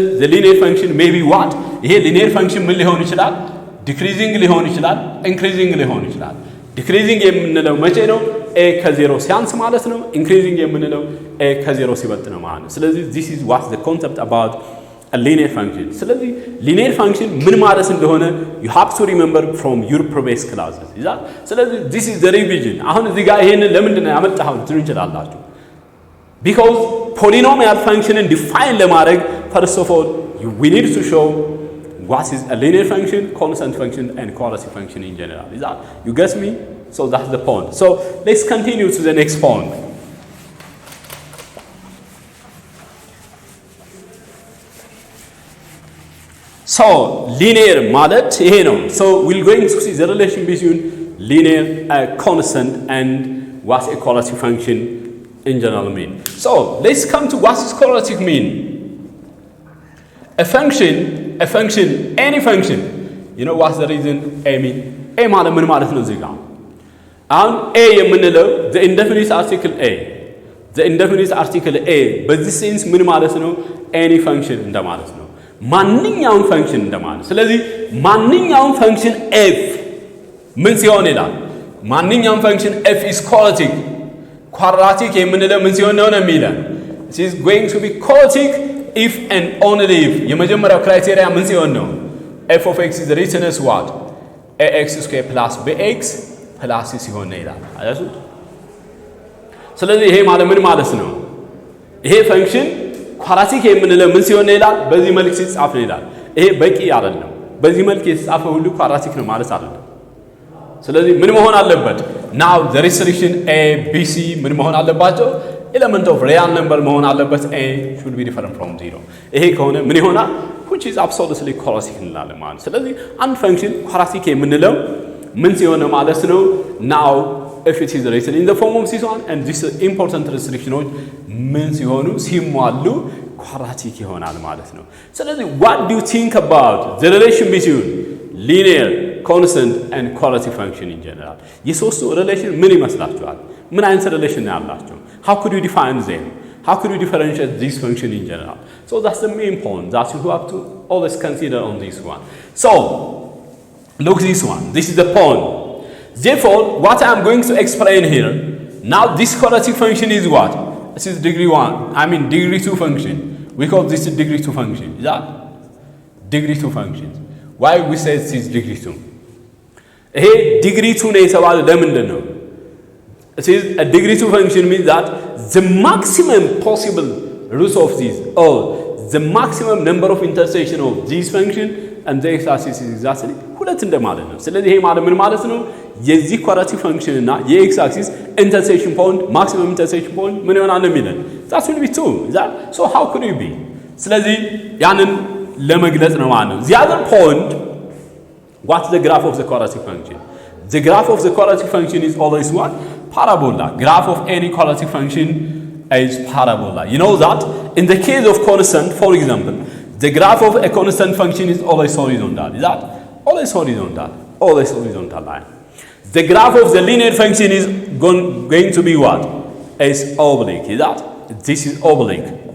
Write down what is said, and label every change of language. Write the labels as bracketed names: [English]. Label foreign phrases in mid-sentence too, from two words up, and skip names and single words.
[English] the linear function may be what [Amharic] ይሄ [English] linear function [Amharic] ምን ሊሆን ይችላል decreasing ሊሆን ይችላል increasing ሊሆን ይችላል decreasing የምንለው መቼ ነው a ከ0 ሲያንስ ማለት ነው increasing የምንለው a ከ0 ሲበልጥ ነው ማለት ነው ስለዚህ [English] this is what the concept about a linear function ስለዚህ linear function [Amharic] ምን ማለት እንደሆነ [English] you have to remember from your previous classes [Amharic] ይላል ስለዚህ [English] this is the revision [Amharic] አሁን እዚህ ጋር ይሄንን ለምንድን ነው ያመጣኸው ትሉኝ ይችላልላችሁ [English] because polynomial function define ለማድረግ first of all we need to show what is a linear function constant function and quadratic function in general is that you get me so that's the point so let's continue to the next point so linear [Amharic] ማለት ይሄ ነው [English] so we're going to see the relation between linear constant and what a quadratic function in general mean so let's come to what is quadratic mean a function any function you know what's the reason a mean a [Amharic] ማለት ምን ማለት ነው እዚህ ጋር አሁን [English] a የምንለው the indefinite article a [Amharic] በዚህ ሴንስ ምን ማለት ነው [English] any function [Amharic] እንደማለት ነው ማንኛውም ፈንክሽን እንደማለት ስለዚህ ማንኛውም ፈንክሽን f ምን ሲሆን ይላል ማንኛውም ፈንክሽን f [English] is quadratic [Amharic] የምንለው ምን ሲሆን ነው የሚለው [English] it is going to be quadratic if and only if [Amharic] የመጀመሪያው ክራይቴሪያ ምን ሲሆን ነው [English] f of x is written as what ax square plus bx plus c [Amharic] ሲሆን ነው ይላል አይደል ስለዚህ ይሄ ማለት ምን ማለት ነው ይሄ ፈንክሽን quadratic የምንለው ምን ሲሆን ነው ይላል በዚህ መልክ ሲጻፍ ነው ይላል ይሄ በቂ አይደለም በዚህ መልክ የተጻፈ ሁሉ quadratic ነው ማለት አይደለም ስለዚህ ምን መሆን አለበት [English] now the restriction [Amharic] a b c ምን መሆን አለባቸው [English] element of real number [Amharic] መሆን አለበት [English] a should be different from 0 [Amharic] ይሄ ከሆነ ምን ይሆናል [English] which is absolutely quadratic [Amharic] እንላለን ማለት ስለዚህ አንድ ፈንክሽን quadratic የምንለው ምን ሲሆን ነው ማለት ነው [English] now if it is written in the form of this one and this important restriction [Amharic] ምን ሲሆኑ ሲሟሉ ኳድራቲክ ይሆናል ማለት ነው ስለዚህ [English] what do you think about the relation between linear constant and quadratic function in general [Amharic] የሶስቱ ሪሌሽን ምን ይመስላችኋል ምን አይነት ሪሌሽን ነው ያላቸው [English] how could you define them how could you differentiate this function in general so that's the main point that you have to always consider on this one so look this one this is the point therefore what I am going to explain here now this quadratic function is what this is degree 1 degree 2 function we call this a degree 2 function is that degree 2 function why we say this is degree 2 ይሄ degree [Amharic] 2 ነው የተባለው ለምንድን ነው [English] it is a degree 2 function means that the maximum possible roots of this or the maximum number of intersection of this function and the x-axis is exactly [Amharic] ሁለት እንደማለት ነው ስለዚህ ይሄ ማለት ምን ማለት ነው የዚህ [English] quadratic function [Amharic] እና የx-axis [English] intersection point maximum intersection point [Amharic] ምን ይሆናል ነው የሚለን [English] that will be 2 is that so how could it be [Amharic] ስለዚህ ያንን ለመግለጽ ነው ማለት ነው [English] the other point what's the graph of the quadratic function the graph of the quadratic function is always what parabola graph of any quadratic function is parabola you know that in the case of constant for example the graph of a constant function is always horizontal is that always horizontal line the graph of the linear function is going to be what is oblique is that this is oblique